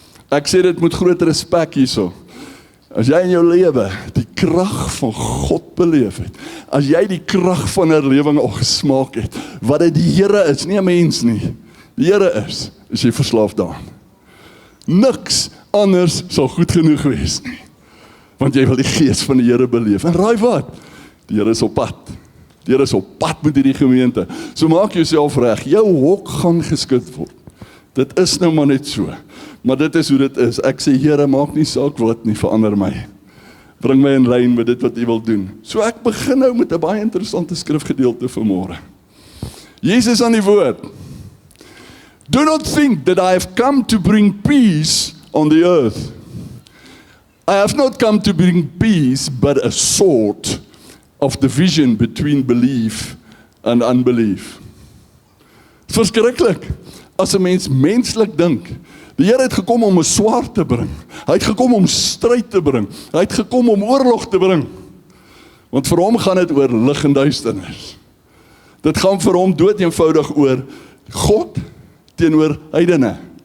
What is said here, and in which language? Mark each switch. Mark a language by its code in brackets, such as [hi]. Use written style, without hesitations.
[af] Ek sê dit met groot respek hierso. As jy in jou lewe die krag van God beleef het, as jy die krag van herlewing al gesmaak het, wat dit die Here is, nie 'n mens nie, die Here is jy verslaaf daaraan. Niks anders sal goed genoeg wees nie, want jy wil die gees van die Here beleef. En raai wat? Die Here is op pad. Die Here is op pad met hierdie gemeente. So maak jouself reg, jou hok gaan geskit word. Dit is nou maar net so. Maar dit is hoe dit is. Ek sê, Here, maak nie saak wat nie, verander my. Bring my in lyn met dit wat U wil doen. So ek begin nou met 'n baie interessante skrifgedeelte vanmôre. Jesus aan die woord. [en] Do not think that I have come to bring peace on the earth. I have not come to bring peace, but a sword of division between belief and unbelief. [af] Verskriklik, as 'n mens menslik dink. Die Here het gekom om 'n swaard te bring. Hy het gekom om stryd te bring. Hy het gekom om oorlog te bring. Want vir hom gaan dit oor lig en duisternis. Dit gaan vir hom dood eenvoudig oor God teenoor heidene.